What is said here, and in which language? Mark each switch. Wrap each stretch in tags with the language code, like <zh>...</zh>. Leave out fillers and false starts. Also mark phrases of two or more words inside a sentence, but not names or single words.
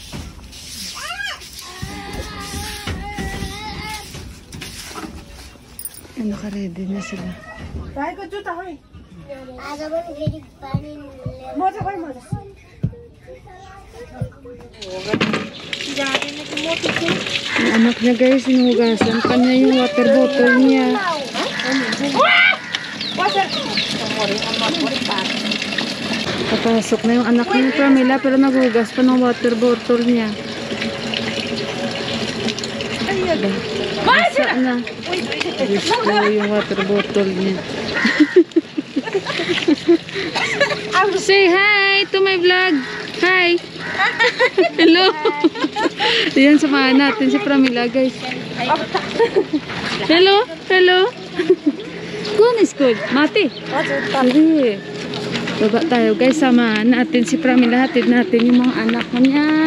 <tl>Naka-ready na sila.</tl> <ne>भाइको जुत्ता खै आज पनि फेरि पानी मजा खै मजा</ne> <tl>Yung anak niya, guys, sinuhugasan pa niya yung water bottle niya. Papasok na yung anak ni Pramila pero naghugas pa ng water bottle niya. Basa na. Gusto yung water bottle niya.</tl> <en>Say hi to my vlog. Hi. Hello.</en> <tl>Ayan, samahan natin si Pramila, guys. Hello. Kung school? Mati. Hindi. Baba tayo, guys. Samahan natin si Pramila. Hatid natin yung mga anak niya.</tl>